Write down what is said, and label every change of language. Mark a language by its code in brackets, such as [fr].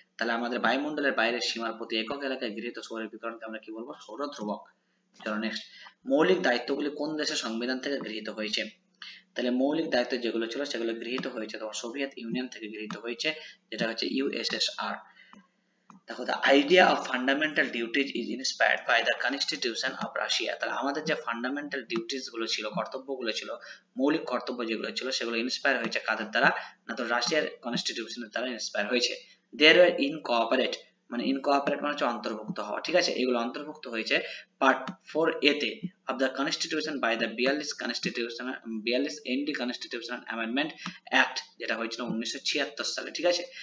[bn] তাহলে আমাদের বায়ুমণ্ডলের বাইরের সীমার প্রতি একক এলাকায় গৃহীত সৌর বিকিরণকে আমরা কি বলবো, সৌর ধ্রুবক। চলো নেক্সট, মৌলিক দায়িত্বগুলি কোন দেশের সংবিধান থেকে গৃহীত হয়েছে? তাহলে মৌলিক দায়িত্ব যেগুলো ছিল সেগুলো গৃহীত হয়েছে তোমার সোভিয়েত ইউনিয়ন থেকে গৃহীত হয়েছে, যেটা হচ্ছে ইউএসএসআর। [en] দেখো, the idea of fundamental duties is inspired by the constitution of Russia। [bn] তাহলে আমাদের যে ফান্ডামেন্টাল ডিউটিস গুলো ছিল, কর্তব্যগুলো ছিল, মৌলিক কর্তব্য যেগুলো ছিল সেগুলো ইন্সপায়ার হয়েছে কাদের দ্বারা, না তো রাশিয়ার কনস্টিটিউশনের দ্বারা ইন্সপায়ার হয়েছে। [en] There were incorporate, [bn] মানে ইনকোঅপারেট মানে হচ্ছে অন্তর্ভুক্ত হওয়া, ঠিক আছে। এগুলো অন্তর্ভুক্ত হয়েছে পার্ট 4A তে [en] of the constitution by the 42 ND constitutional amendment act, [bn] যেটা হয়েছিল 1976 সালে, ঠিক আছে।